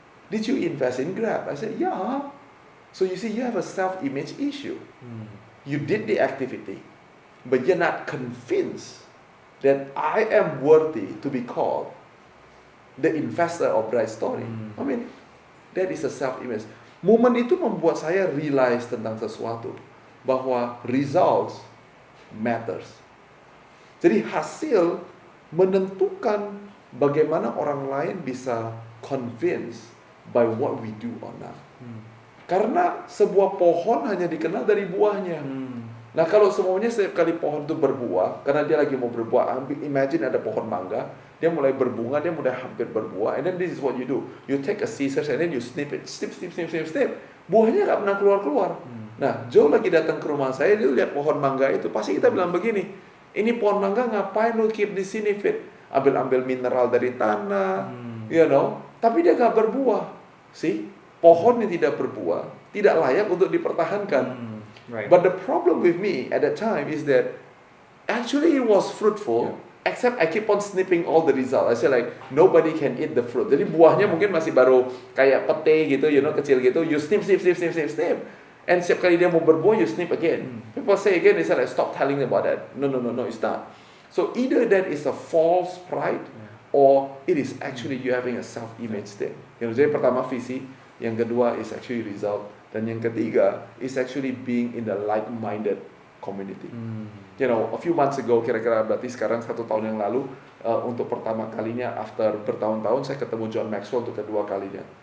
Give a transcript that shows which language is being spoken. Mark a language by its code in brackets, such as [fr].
[en] Did you invest in Grab? I said, yeah. So you see, you have a self-image issue. You did the activity, but you're not convinced that I am worthy to be called the investor of Bright Story. I mean, that is a self-image. [id] Momen itu membuat saya realize tentang sesuatu, bahwa [en] results matters. [id] Jadi hasil menentukan bagaimana orang lain bisa [en] convinced by what we do or not. [id] Karena sebuah pohon hanya dikenal dari buahnya. Nah, kalau semuanya setiap kali pohon itu berbuah, karena dia lagi mau berbuah, imagine ada pohon mangga, dia mulai berbunga, dia mulai hampir berbuah, [en] and then this is what you do. You take a scissors and then you snip it, snip. [id] Buahnya nggak pernah keluar. Nah, Joe lagi datang ke rumah saya, dia lihat pohon mangga itu, pasti kita bilang begini, ini pohon mangga ngapain lu keep di sini, Fit? Ambil mineral dari tanah, you know, tapi dia nggak berbuah. See, pohon yang tidak berbuah tidak layak untuk dipertahankan. [en] Right. But the problem with me at that time is that actually it was fruitful, except I keep on snipping all the results. I say like nobody can eat the fruit. [id] Jadi buahnya mungkin masih baru kayak pete gitu, you know, kecil gitu. [en] You snip. And [id] setiap kali dia mau berbuah, [en] you snip again. People say again, they say like stop telling about that. No, it's not. So either that is a false pride, or it is actually you having a self-image thing. You know, [id] jadi pertama visi, yang kedua [en] is actually result. [id] Dan yang ketiga [en] is actually being in the like-minded community. [id] You know, [en] a few months ago, [id] kira-kira berarti sekarang 1 tahun yang lalu, untuk pertama kalinya after bertahun-tahun saya ketemu John Maxwell untuk kedua kalinya.